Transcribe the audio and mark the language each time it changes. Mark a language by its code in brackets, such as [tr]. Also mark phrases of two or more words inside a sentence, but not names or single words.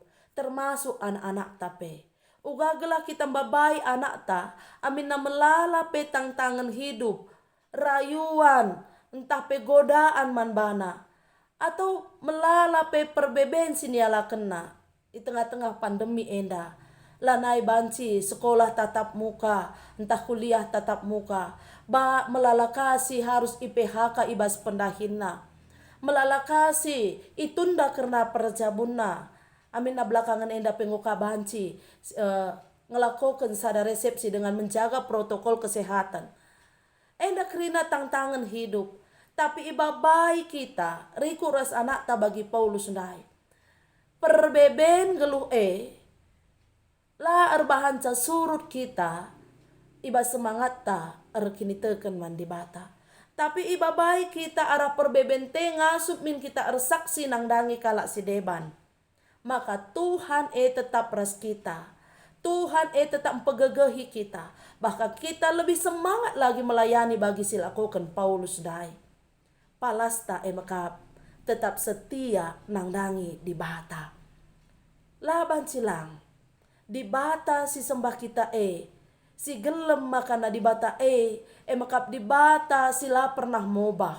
[btx] Termasuk anak-anak tape. Uga gelah kita babai anak ta amin na melala pe [id] tantangan hidup. [btx] Rayuan entah pe godaan man bana atau melala pe perbeben siniala kena di [id] tengah-tengah pandemi [btx] enda lanai banci [id] sekolah tatap muka [btx] entah [id] kuliah tatap muka [btx] melala kasih harus IPHK ibas pendahina melala kasih itunda karena perjabunna amin na belakangan enda penguka banci ngelakukan sada resepsi [id] dengan menjaga protokol kesehatan [btx] enda kerina [id] tantangan hidup. [btx] Tapi ibabai kita, riku ras anak ta bagi Paulus ndai. Perbeben geluh la erbahanca surut kita, iba semangat ta erkini teken mandi bata. Tapi ibabai kita arah perbeben tenga min kita ersaksi nang dangi kalak si deban. Maka Tuhan tetap ras kita. Tuhan tetap mempegegehi kita. [id] Bahkan kita lebih semangat lagi melayani [btx] bagi silakukan Paulus ndai. Palasta maka tetap setia nang dangi di bata. Laban silang di bata si sembah kita si gelem makana di bata makap di bata sila pernah mobah.